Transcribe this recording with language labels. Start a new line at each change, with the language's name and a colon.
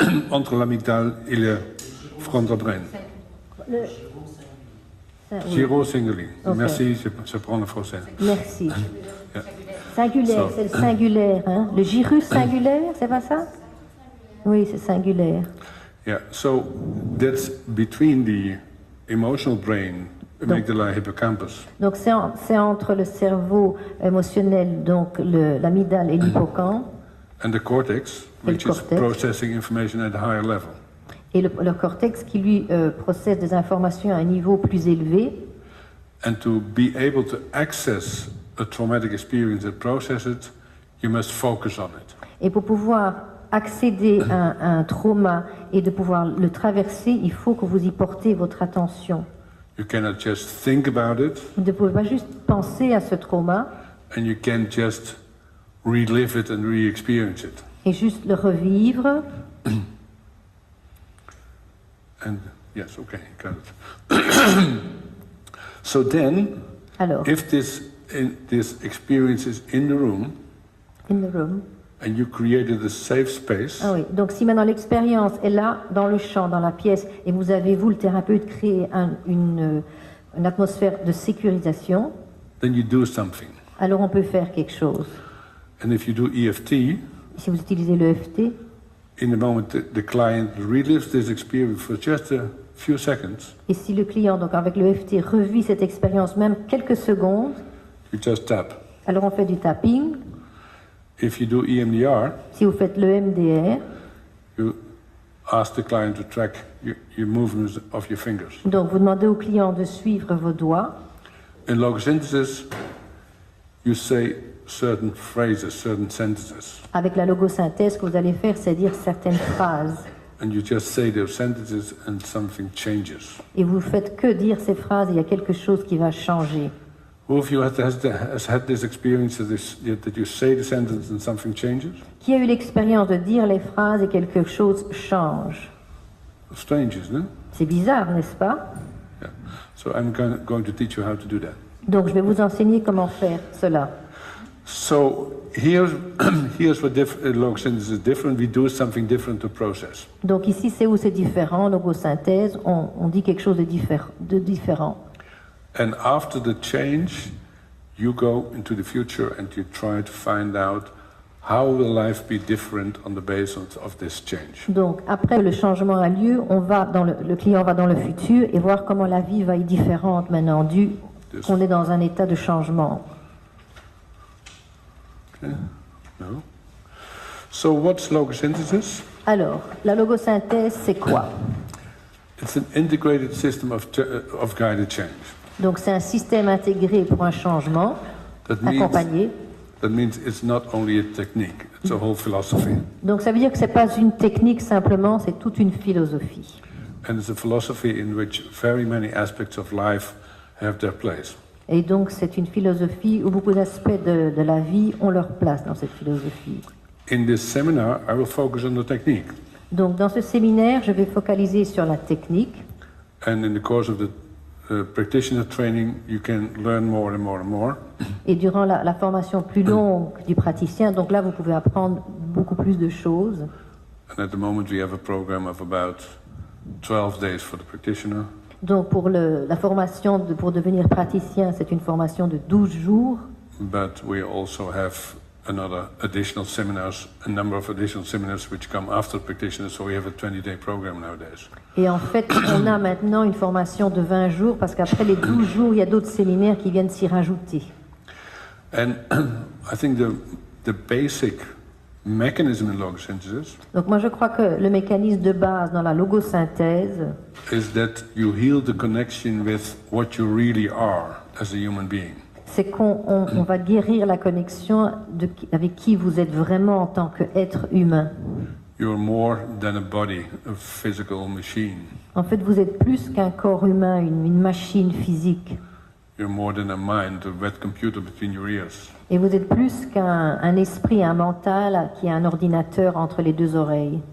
French: Entre l'amygdale et le
English: frontal brain.
French: Oui. Gyrus singuli. Ok. Merci, je prends le français. Merci.
English: Yeah.
French: Singulaire, c'est le singulaire, hein? Le gyrus singulaire, c'est pas ça? Oui, c'est singulaire.
English: Yeah, so that's between the emotional brain, amygdala, hippocampus,
French: Donc c'est entre le cerveau émotionnel, donc l'amygdale et l'hippocampe,
English: and the cortex,
French: Et le
English: which is
French: cortex.
English: processing information at a higher level.
French: et le cortex qui lui processe des informations à un niveau plus élevé.
English: And to be able to access a traumatic experience and process it, you must focus on it.
French: Et pour pouvoir accéder à un trauma et de pouvoir le traverser, il faut que vous y portez votre attention.
English: You cannot just think about it,
French: Vous ne pouvez pas juste penser à ce trauma
English: and you can't just relive it and re-experience it.
French: et juste le revivre.
English: And yes, okay, got it. So then,
French: Alors,
English: if this experience is in the room, in the room. and you created a safe space,
French: Ah oui. Donc si maintenant l'expérience est là, dans le champ, dans la pièce, et vous avez, vous, le thérapeute, créé une atmosphère de sécurisation,
English: then you do something.
French: alors on peut faire quelque chose.
English: And if you do EFT,
French: Si vous utilisez le FT,
English: in the moment the client relives this experience for just a few seconds,
French: et si le client, donc avec le FT, revit cette expérience même quelques secondes,
English: you just tap.
French: alors on fait du tapping.
English: If you do EMDR,
French: Si vous faites le MDR,
English: you ask the client to track your movements of your fingers.
French: donc vous demandez au client de suivre vos doigts.
English: In logosynthesis, you say certain phrases, certain sentences,
French: Avec la logosynthèse, ce que vous allez faire, c'est dire certaines phrases.
English: and you just say those sentences and something changes.
French: Et vous faites que dire ces phrases, et il y a quelque chose qui va changer.
English: Who of you has had this experience that you say the sentence and something changes?
French: Qui a eu l'expérience de dire les phrases et quelque chose change?
English: Strange, isn't it?
French: C'est bizarre, n'est-ce pas?
English: Yeah. So I'm going to teach you how to do that.
French: Donc je vais vous enseigner comment faire cela.
English: So here's what logosynthesis is different. We do something different to process.
French: Donc ici, c'est où c'est différent, logosynthèse, on dit quelque chose de différent.
English: And after the change, you go into the future and you try to find out how will life be different on the basis of this change.
French: Donc après le changement a lieu, on va dans le client va dans le futur et voir comment la vie va être différente maintenant, dû qu'on est dans un état de changement.
English: Okay? No? So what's logosynthesis?
French: Alors, la logosynthèse, c'est quoi?
English: It's an integrated system of guided change.
French: Donc c'est un système intégré pour un changement,
English: That means,
French: accompagné.
English: That means it's not only a technique, it's a whole philosophy.
French: Donc ça veut dire que c'est pas une technique simplement, c'est toute une philosophie.
English: And it's a philosophy in which very many aspects of life have their place.
French: Et donc c'est une philosophie où beaucoup d'aspects de la vie ont leur place dans cette philosophie.
English: In this seminar, I will focus on the technique.
French: Donc dans ce séminaire, je vais focaliser sur la technique.
English: And in the course of the practitioner training, you can learn more and more and more.
French: Et durant la formation plus longue du praticien, donc là vous pouvez apprendre beaucoup plus de choses.
English: And at the moment, we have a program of about 12 days for the practitioner.
French: Donc pour la formation pour devenir praticien, c'est une formation de 12 jours.
English: But we also have another additional seminars, a number of additional seminars which come after practitioner, so we have a 20-day program nowadays.
French: Et en fait, on a maintenant une formation de 20 jours parce qu'après les 12 jours, il y a d'autres séminaires qui viennent s'y rajouter.
English: And I think the basic mechanism in logosynthesis
French: Donc moi je crois que le mécanisme de base dans la logosynthèse,
English: is that you heal the connection with what you really are as a human being.
French: c'est qu'on va guérir la connexion avec qui vous êtes vraiment en tant qu'être humain.
English: You're more than a body, a physical machine.
French: En fait, vous êtes plus qu'un corps humain, une machine physique.
English: You're more than a mind, a wet computer between your ears.
French: Et vous êtes plus qu'un esprit, un mental qui a un ordinateur entre les deux oreilles.